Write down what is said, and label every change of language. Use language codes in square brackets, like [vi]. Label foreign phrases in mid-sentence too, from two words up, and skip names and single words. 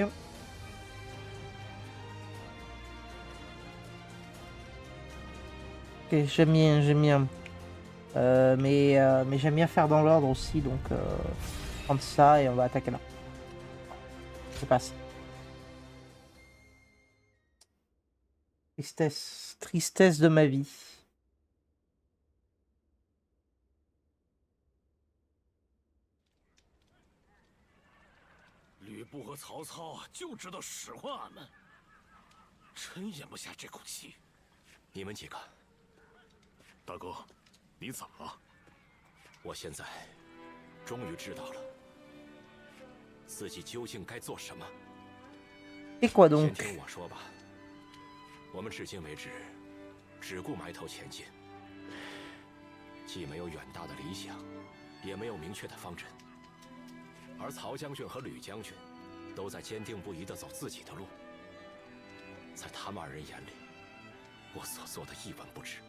[fr] Ok, j'aime bien, j'aime bien. Mais j'aime bien faire dans l'ordre aussi, donc prendre ça et on va attaquer là. Je passe. Tristesse, tristesse de ma vie. [zh] 吕布和曹操就知道使唤俺们，真咽不下这口气。你们几个，大哥，你咋了？我现在终于知道了自己究竟该做什么。 [fr] Et quoi [zh] 先 [fr] donc? [zh] 听我说吧。我们至今为止只顾埋头前进，既没有远大的理想，也没有明确的方针。而曹将军和吕将军都在坚定不移地走自己的路，在他们二人眼里，我所做的一文不值。